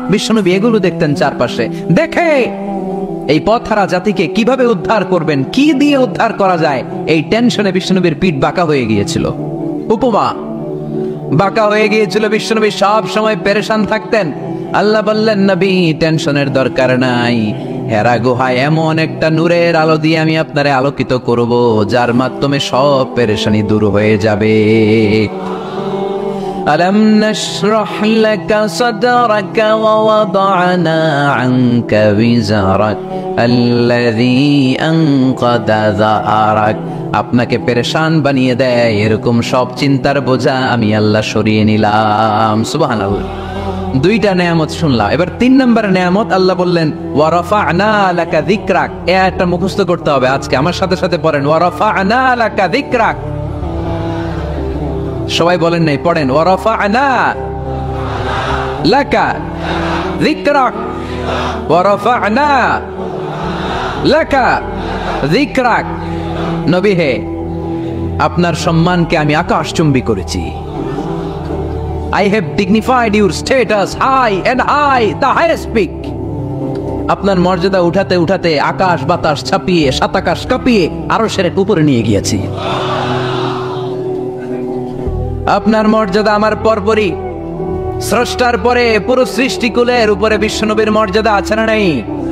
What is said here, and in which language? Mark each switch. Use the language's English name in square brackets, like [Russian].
[Bangla] বিশ্বনবী এগুলো দেখতেন চারপাশে, দেখে এই পথহারা জাতিকে কিভাবে উদ্ধার করবেন, কি দিয়ে উদ্ধার করা যায়, এই টেনশনে বিশ্বনবীর পিঠ বাঁকা হয়ে গিয়েছিল, উপমা বাঁকা হয়ে গিয়েছিল। বিশ্বনবী সব সময় পেরেশান থাকতেন। আল্লাহ বললেন, নবী টেনশনের দরকার নাই, হেরা গুহায় এমন একটা নূরের আলো দিয়ে আমি আপনারে আলোকিত করব, যার মাধ্যমে সব পেরেশানি দূর হয়ে যাবে। [Arabic] ألم نشرح لك صدرك ووضعنا عنك وزرك الذي أنقض ظهرك। [Bangla] আপনাকে পেরেশান বানিয়ে দেয় এরকম সব চিন্তার বোঝা আমি আল্লাহ সরিয়ে নিলাম। সুবহানাল্লাহ। দুইটা নেয়ামত শুনলাম, এবার 3 নম্বর নেয়ামত আল্লাহ বললেন, [Arabic] ওয়া রাফা'না লাকা যিকরাক। [Bangla] এই আয়াতটা মুখস্থ করতে হবে আজকে, আমার সাথে সাথে পড়েন, [Arabic] ওয়া রাফা'না লাকা যিকরাক। [Bangla] সবাই বলেন নাই, পড়েন, [Arabic] ওয়া রাফা'না লাকা যিকরাক ওয়া রাফা'না লাকা যিকরাক। [Bangla] নবী হে, আপনার সম্মানকে আমি আকাশচুম্বী করেছি। [English] I have dignified your status high and high, the highest peak. [Bangla] আপনার মর্যাদা উঠাতে উঠাতে আকাশ বাতাস ছাপিয়ে সাতাকাশ কাঁপিয়ে আরশের উপরে নিয়ে গিয়েছি। আপনার মর্যাদা আমার পরপরই স্রষ্টার পরে পুরো সৃষ্টিকুলের উপরে বিশ্বনবীর মর্যাদা আছে না নাই?